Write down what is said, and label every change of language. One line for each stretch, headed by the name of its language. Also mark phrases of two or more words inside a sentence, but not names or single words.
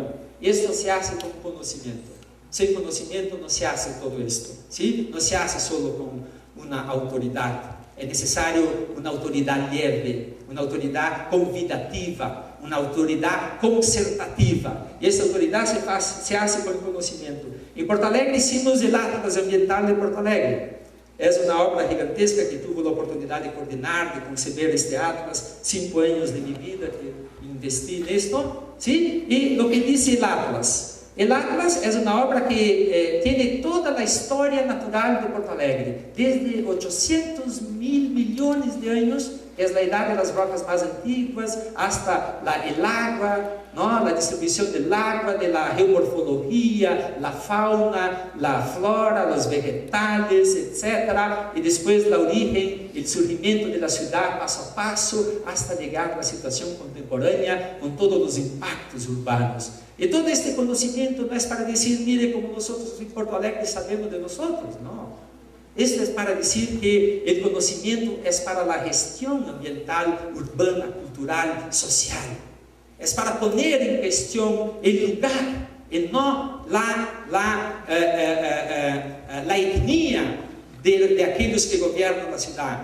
Spanish: Y esto se hace con conocimiento. Sin conocimiento no se hace todo esto, ¿sí? No se hace solo con una autoridad. Es necesario una autoridad leve, una autoridad convidativa, una autoridad concertativa. Y esa autoridad se hace con el conocimiento. En Porto Alegre hicimos el Atlas Ambiental de Porto Alegre.
Portuguese: É uma obra gigantesca que tive a oportunidade de coordenar, de conceber este atlas, 5 anos de minha vida que investi nisto, ¿sí? E o que diz o atlas? O atlas é uma obra que tem toda a história natural de Porto Alegre, desde 800 mil milhões de anos, é a idade das rocas mais antigas,
Spanish: hasta el agua, ¿no?
Portuguese: A distribuição do agua, da geomorfologia, a fauna, a flora, os vegetales, etc. E depois a origem, o surgimento da cidade passo a passo, hasta chegar à situação contemporânea, com todos os impactos urbanos. E todo este conhecimento não é para dizer, mire como nós em Porto Alegre sabemos de nós, não.
Spanish: Esto es para decir que el conocimiento es para la gestión ambiental, urbana, cultural, social. Es para poner en cuestión el lugar y no la etnia de aquellos que gobiernan la ciudad.